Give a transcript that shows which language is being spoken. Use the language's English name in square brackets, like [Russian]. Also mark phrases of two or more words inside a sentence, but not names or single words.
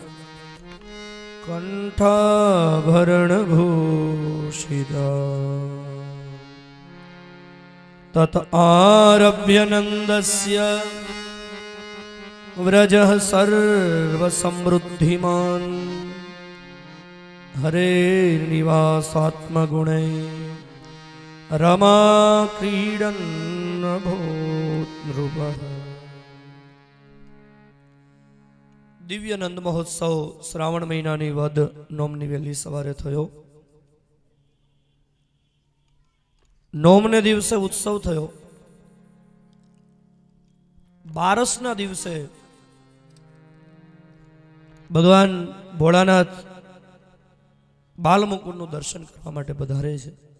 [Sanskrit] कंठाभरणभूषिता तत आरभ्य नंदस्य व्रजः सर्वसमृद्धिमान् हरेर्निवासात्मगुणै रमा क्रीडन् अभूत् नृपः। [Gujarati] દિવ્ય નંદ મહોત્સવ શ્રાવણ મહિનાની વદ નોમની વહેલી સવારે થયો. નોમને દિવસે ઉત્સવ થયો. બારસના દિવસે ભગવાન ભોળાનાથ બાલમુકુંદનું દર્શન કરવા માટે પધારે છે.